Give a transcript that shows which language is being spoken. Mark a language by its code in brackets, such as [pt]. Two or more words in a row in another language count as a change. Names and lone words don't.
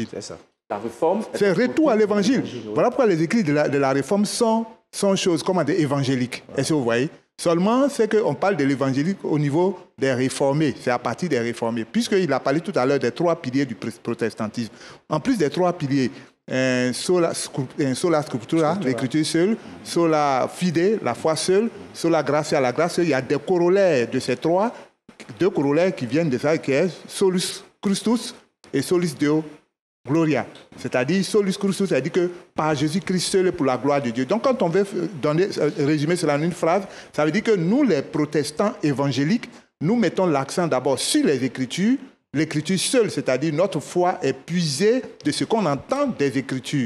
[fr] C'est ça. La réforme, c'est un retour à l'évangile. Voilà pourquoi les églises de la réforme sont choses, comment dire, évangéliques. Est-ce que vous voyez? Seulement, c'est qu'on parle de l'évangélique au niveau des réformés. C'est à partir des réformés. Puisqu'il a parlé tout à l'heure des 3 piliers du protestantisme. En plus des 3 piliers, [la] sola scriptura, [fr] l'écriture seule, [la] sola fide, [fr] la foi seule, [la] sola gratia, [fr] la grâce seule, il y a des corollaires de ces 2 corollaires qui viennent de ça, qui est [la] solus Christus [fr] et [la] solus Deo Gloria. [fr] C'est-à-dire, [la] solus Christus, [fr] c'est-à-dire que par Jésus-Christ seul pour la gloire de Dieu. Donc, quand on veut résumer cela en une phrase, ça veut dire que nous, les protestants évangéliques, nous mettons l'accent d'abord sur les Écritures, l'écriture seule, c'est-à-dire notre foi est puisée de ce qu'on entend des Écritures.